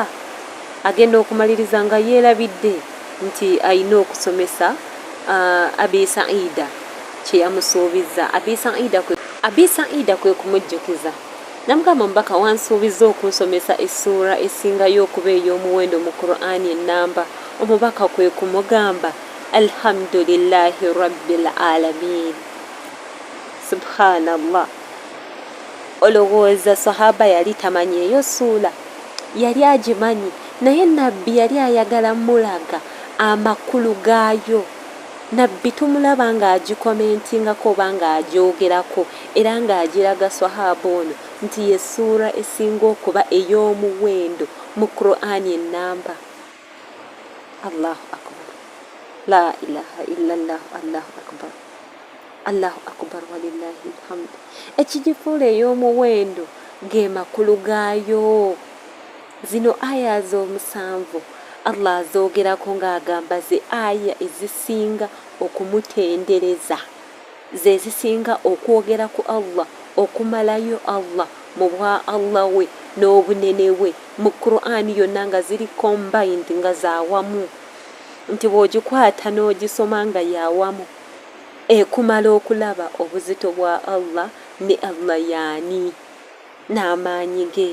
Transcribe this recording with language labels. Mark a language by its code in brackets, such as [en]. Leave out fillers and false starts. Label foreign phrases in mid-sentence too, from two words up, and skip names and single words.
[lg] Agenda okumaliriza nga yeerabidde nti ayina okusomesa Abi Saida kye yamusuubiza. Abi Saida kwe kumujjukiza namugamba, omubaka wansuubiza okunsomesa essuura esingayo okuba ey'omuwendo mu Qur'ani ennamba. Omubaka kwe kumugamba, [ar] الحمد لله رب العالمين. Subhanallah. [lg] Olowooza sahaba yali tamanyi eyo ssuula? Yali agimanyi, naye nabbi yali ayagala mulaga amakulu gaayo. Nabbi tumulaba ng'agikomentingako oba ng'agyogerako, era ng'agiraga sahaba ono nti ye ssuura esinga okuba ey'omuwendo mu Qur'ani ennamba. [ar] الله أكبر، لا إله إلا الله، الله أكبر، الله أكبر ولله الحمد. [lg] Ekigifuula ey'omuwendo ge makulu gaayo. Zino aya z'omusanvu Allah azoogerako ng'agamba ze aya ezisinga okumutendereza, ze zisinga okwogera ku Allah, okumalayo Allah mu bwa Allah we n'obunene we mu Qur'ani yonna nga ziri combined, nga zaawamu, nti bw'ogikwata n'ogisoma nga yawamu ekumala okulaba obuzito bwa Allah ne Allah yaani n'amaanyi ge.